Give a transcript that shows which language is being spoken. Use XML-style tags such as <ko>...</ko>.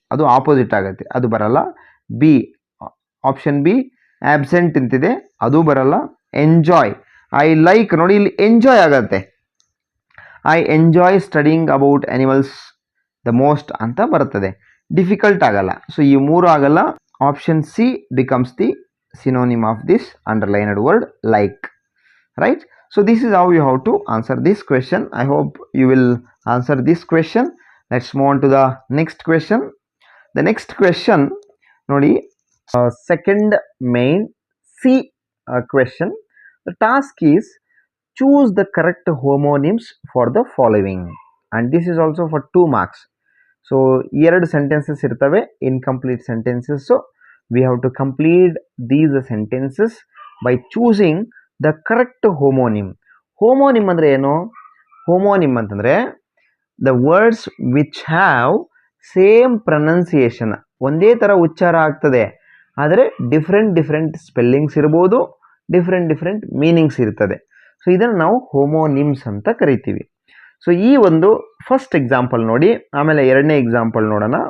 <kn>ಅದು ಆಪೋಸಿಟ್ ಆಗುತ್ತೆ, ಅದು ಬರಲ್ಲ. ಬಿ, ಆಪ್ಷನ್ ಬಿ ಆಬ್ಸೆಂಟ್ ಅಂತಿದೆ, ಅದು ಬರಲ್ಲ. ಎಂಜಾಯ್,</kn> <en>I like</en> <kn>ನೋಡಿ ಇಲ್ಲಿ ಎಂಜಾಯ್ ಆಗತ್ತೆ.</kn> <en>I enjoy studying about animals the most</en> <kn>ಅಂತ ಬರ್ತದೆ, ಡಿಫಿಕಲ್ಟ್ ಆಗಲ್ಲ. ಸೊ ಈ ಮೂರು ಆಗಲ್ಲ.</kn> <en>Option C becomes the synonym of this underlined word like, right? So this is how you have to answer this question. I hope you will answer this question. Let's move on to the next question. The next question nodi, second main C question. The task is choose the correct homonyms for the following, and this is also for 2 marks.</en> <kn>So ಎರಡು sentences ಇರ್ತವೆ, incomplete sentences.</kn> <en>So we have to complete these sentences by choosing the correct homonym.</en> <kn>Homonym ಅಂದ್ರೆ ಏನು? Homonym ಅಂತಂದ್ರೆ</kn> <en>the words which have same pronunciation,</en> <kn>ಒಂದೇ ಥರ ಉಚ್ಚಾರ ಆಗ್ತದೆ, ಆದರೆ ಡಿಫ್ರೆಂಟ್ ಸ್ಪೆಲ್ಲಿಂಗ್ಸ್ ಇರ್ಬೋದು, ಡಿಫ್ರೆಂಟ್ ಮೀನಿಂಗ್ಸ್ ಇರ್ತದೆ. ಸೊ ಇದನ್ನು ನಾವು ಹೋಮೋನಿಮ್ಸ್ ಅಂತ ಕರಿತೀವಿ. ಸೊ ಈ ಒಂದು ಫಸ್ಟ್ ಎಕ್ಸಾಂಪಲ್ ನೋಡಿ, ಆಮೇಲೆ ಎರಡನೇ ಎಕ್ಸಾಂಪಲ್ ನೋಡೋಣ.</kn>